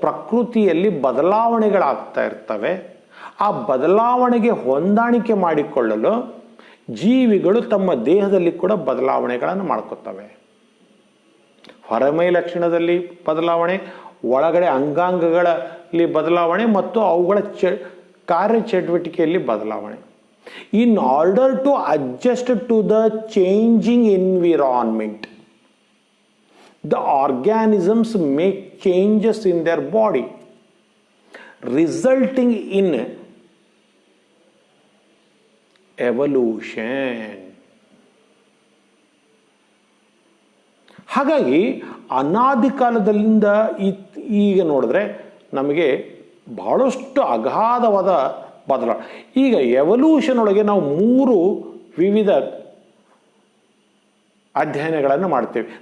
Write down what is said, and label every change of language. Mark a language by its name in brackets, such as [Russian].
[Kannada] ಪ್ರಕೃತಿಯಲ್ಲಿ ಬದಲಾವಣೆಗಳಾಗ್ತಾ ಇರ್ತವೆ. ಆ ಬದಲಾವಣೆಗೆ ಹೊಂದಾಣಿಕೆ ಮಾಡಿಕೊಳ್ಳಲು ಜೀವಿಗಳು ತಮ್ಮ ದೇಹದಲ್ಲಿ ಕೂಡ ಬದಲಾವಣೆಗಳನ್ನು ಮಾಡ್ಕೊತವೆ. ಹೊರಮೈ ಲಕ್ಷಣದಲ್ಲಿ ಬದಲಾವಣೆ, ಒಳಗಡೆ ಅಂಗಾಂಗಗಳಲ್ಲಿ ಬದಲಾವಣೆ ಮತ್ತು ಅವುಗಳ ಕಾರ್ಯಚಟುವಟಿಕೆಯಲ್ಲಿ ಬದಲಾವಣೆ. [English] In order to adjust to the changing environment, the organisms make changes in their body, resulting in evolution. [Kannada] ಹಾಗಾಗಿ ಅನಾದಿ ಕಾಲದಿಂದ ಈಗ ನೋಡಿದ್ರೆ ನಮಗೆ ಬಹಳಷ್ಟು ಅಗಾಧವಾದ ಬದಲಾವಣೆ. ಈಗ ಎವಲ್ಯೂಷನ್ ಒಳಗೆ ನಾವು 3 ವಿವಿಧ ಅಧ್ಯಯನಗಳನ್ನು ಮಾಡ್ತೇವೆ.